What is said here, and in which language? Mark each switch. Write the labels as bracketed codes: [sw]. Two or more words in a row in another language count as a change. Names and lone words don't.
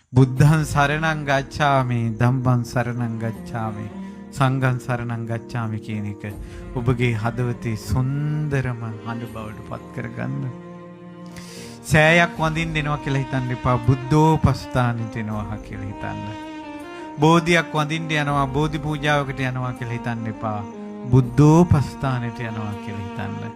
[pi] බුද්ධං සරණං ගච්ඡාමි ධම්මං සරණං ගච්ඡාමි සංඝං සරණං ගච්ඡාමි [si] කියන එක ඔබගේ හදවතේ සුන්දරම හඬ බවට පත් කරගන්න. සෑයක් වඳින්න එනවා කියලා හිතන්න එපා. බුද්ධෝපස්ථානෙට එනවා කියලා හිතන්න. බෝධියක් වඳින්න යනවා, බෝධි පූජාවකට යනවා කියලා හිතන්න එපා. බුද්ධෝපස්ථානෙට යනවා කියලා හිතන්න.